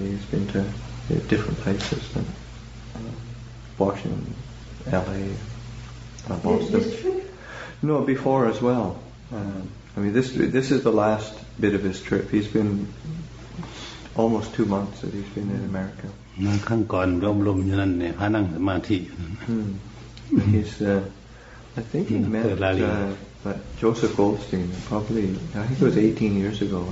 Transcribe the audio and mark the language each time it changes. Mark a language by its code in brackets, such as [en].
[en] He's been to different places, Washington, LA, Boston. No, before as well. This is the last bit of his trip. He's been almost 2 months that he's been in America. [th] ครั้งก่อนร่มอยู่นั่นเนี่ยพานั่งสมาธิ [en] He's I think he met Joseph Goldstein probably I think it was 18 years ago.